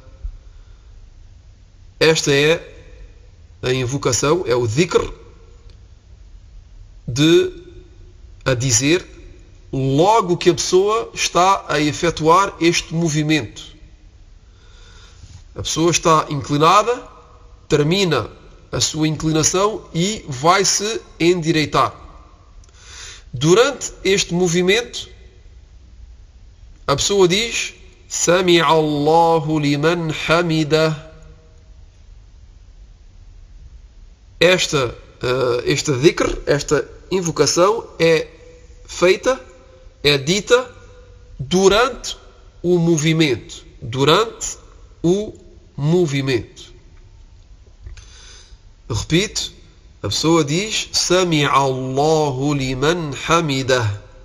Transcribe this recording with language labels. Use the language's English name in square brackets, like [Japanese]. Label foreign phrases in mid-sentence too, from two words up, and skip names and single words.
[Portuguese] Esta é a invocação, é o dhikr a dizer logo que a pessoa está a efetuar este movimento. A pessoa está inclinada, termina a sua inclinação e vai se endireitar. Durante este movimento, a pessoa diz [Arabic] سمع الله لمن حمده. [Portuguese] Este dhikr, esta invocação é feita, é dita durante o movimento. Durante o movimento. Repito, a pessoa diz [Arabic] سمع الله لمن حمده.